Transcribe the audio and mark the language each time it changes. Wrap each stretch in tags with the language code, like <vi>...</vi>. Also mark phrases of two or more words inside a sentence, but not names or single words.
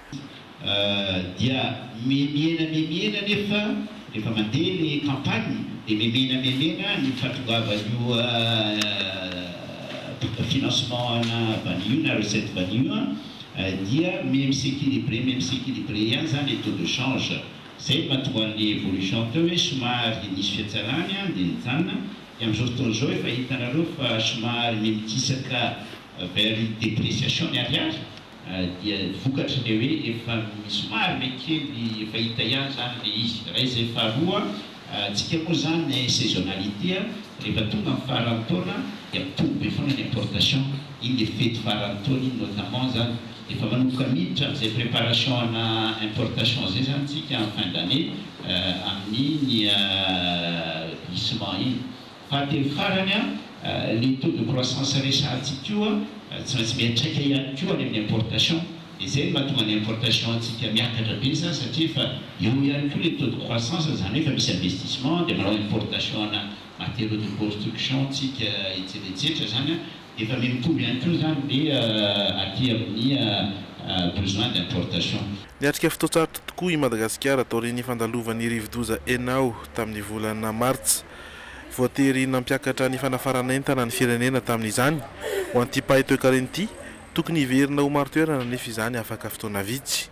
<mg>Dia memiena nefa mandeha ny campagne dia memiena ny fahatongavan'io financement vanio na recette vanio dia</mg> <fr>même s'équilibrer</fr> <mg>ihany zany</mg> <fr>les taux de change.</fr> <mg>Zay mahatonga ny évolution teo hoe somary nisy fiatsarany dia nijanona dia amin'izao fotoana izao efa hitanareo fa somary mitisaka</mg> <fr>vers une dépréciation</fr> <mg>ny ariary. Dia vokatra le hoe efa somary mekely efa hita ihany zany le izy. Raha izy faharoa tsika moa zany saisonnalité rehefa tonga amin'ny faran'ny taona dia mitombo be foana ny importation iny le fety faran'ny taona iny notamment zany efa manomboka miditra amin'izay préparation na importation zay zany tsika</mg> <fr>en fin d'année</fr> <mg>amin'ny glissement iny fahatelo farany</mg> <fr>les taux de croissance</fr> <mg>resantsika io tsy maintsy miantraika ihany koa any amin'ny importation et zay mahatonga ny importation antsika miakatra be zany satria efa eo ihany koa</mg> <fr>les taux de croissance</fr> <mg>zany efa misy investissement dia manao importation na</mg> <fr>matériaux de construction</fr> <mg>tsika etsetretsetra zany efa mitombo ihany koa zany le aty amin'ny</mg> <fr>besoin d'importation.</fr> <mg>Niatrika fotoatsarotro tokoa i Madagasikara tao reny fandalovany rivodoza enao tamin'ny volana martsa voatery nampiakatra ny fanafarana entana ny firenena tamin'izany ho an'ity pahitoekareny ity tokony hiverina ho maro toerana nefa izany afaka fotoana vitsy.</mg>